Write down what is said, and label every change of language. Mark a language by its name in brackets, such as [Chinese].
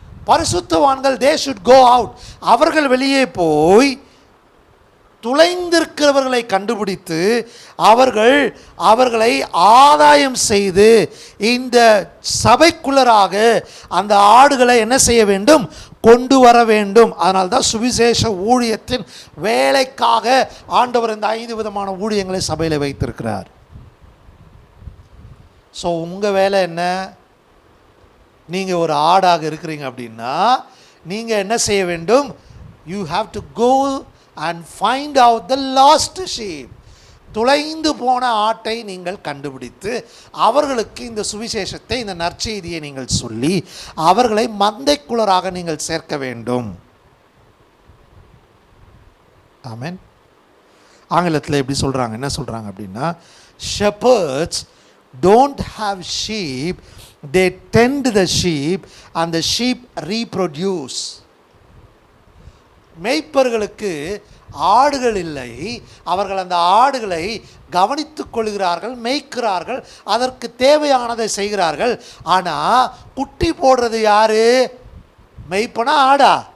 [Tamil] பரிசுத்தவான்கள் [English] they should go out. [Tamil] அவர்கள் வெளியே போய் துளைந்திருக்கிறவர்களை கண்டுபிடித்து அவர்களை ஆதாயம் செய்து இந்த சபைக்குள்ளராக அந்த ஆடுகளை என்ன செய்ய வேண்டும்? கொண்டு வர வேண்டும். அதனால தான் சுவிசேஷ ஊழியத்தின் வேலைக்காக ஆண்டவர் இந்த 5 விதமான ஊழியங்களை சபையில் வைத்திருக்கிறார். ஸோ உங்கள் வேலை என்ன? நீங்கள் ஒரு ஆடாக இருக்கிறீங்க அப்படின்னா நீங்கள் என்ன செய்ய வேண்டும்? [English] You have to go and find out the lost sheep. [Tamil] துளைந்து போன ஆட்டை நீங்கள் கண்டுபிடித்து அவர்களுக்கு இந்த சுவிசேஷத்தை, இந்த நற்செய்தியை நீங்கள் சொல்லி அவர்களை மந்தைக்குள்ளராக நீங்கள் சேர்க்க வேண்டும். ஆமென். ஆங்கிலத்தில் எப்படி சொல்கிறாங்க? என்ன சொல்கிறாங்க அப்படின்னா, [English] shepherds don't have sheep, they tend the sheep and the sheep reproduce. [Tamil] மேய்ப்பர்களுக்கு ஆடுகள் இல்லை, அவர்கள் அந்த ஆடுகளை கவனித்துக் கொள்கிறார்கள், மேய்க்கிறார்கள், அதற்கு தேவையானதை செய்கிறார்கள். ஆனால் குட்டி போடுறது யாரு? மேய்ப்பனா ஆடா?